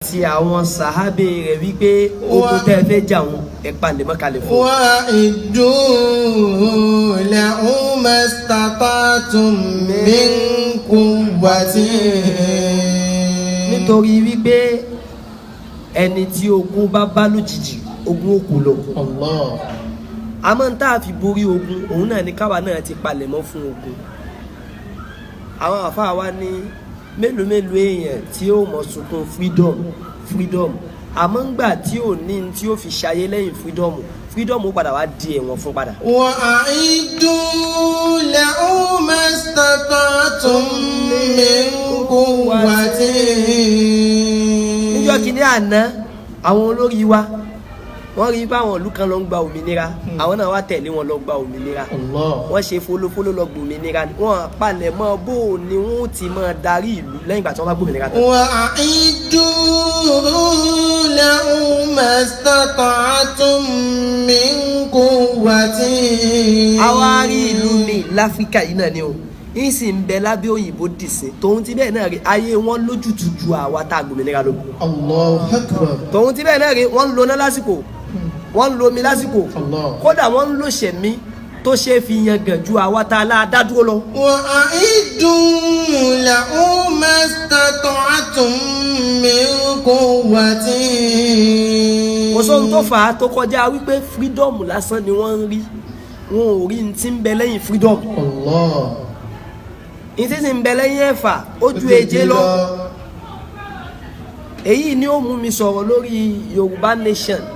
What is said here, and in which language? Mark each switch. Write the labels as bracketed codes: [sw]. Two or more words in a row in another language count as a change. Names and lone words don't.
[yo] àti àwọn sàhábé rẹ̀ wípé ogun tẹ́ fẹ́ jà wọn ẹ palẹ̀ mọ́ kalẹ̀ fún. [ar] وأعدوا لهم ما استطعتم من قوة. [yo] nítorí wípé ẹni tí ogun bá bá lójijì ogun òkú lọ. Allah. àmọ́ ń tá a fi borí ogun òun náà ni káwa náà ti palẹ̀ mọ́ fún ogun. àwọn àfáà wa ní mélòó èèyàn tí ó mọ̀ sunkún freedom àmọ́ ńgbà tí ò ní tí ó fi ṣayé lẹ́yìn freedom ó padà wá di ẹ̀wọ̀n fún padà. [ar] وأعدوا لهم ما استطعتم من قوة. [yo] níjọ́ kìíní àná àwọn olórí wa wọ́n rí bá àwọn ìlú kan lọ ń gba òmìnira àwọn náà wá tẹ̀lé wọn lọ gba òmìnira wọ́n ṣe fólófóló lọ gba òmìnira wọ́n palẹ̀ mọ́ bó ni wọ́n ti máa darí ìlú lẹ́yìn ìgbà tí wọ́n bá gbòmìnira tán. [ar] وأعدوا لهم ما استطعتم من قوة. [yo] àwa rí ìlú mi láfíríkà yìí náà ni o yìí sì ń bẹ lábẹ́ òyìnbó dìsín tòun ti bẹ́ẹ̀ náà rí ayé wọn lójútùú ju àwa tá a gbòmìnira lọ. [ar] الله أكبر. [yo] tòun ti bẹ́ẹ̀ náà rí wọ́n ń lo náà lásìkò wọ́n ń lo omi lásìkò kódà wọ́n ń lo ṣẹ̀mí tó ṣe fi yan gàn ju àwa tá a lá dá dúró lọ. [ar] وأعدوا لهم ما استطعتم من قوة. [yo] kò sóhun tó fà á tó kọjá wípé freedom lásán ni wọ́n ń rí wọn ò rí ní ti ń bẹ lẹ́yìn freedom. ní ti ń bẹ lẹ́yìn ẹ̀fà ó ju èje lọ. èyí ni ó mú mi sọ̀rọ̀ lórí Yorùbá nation.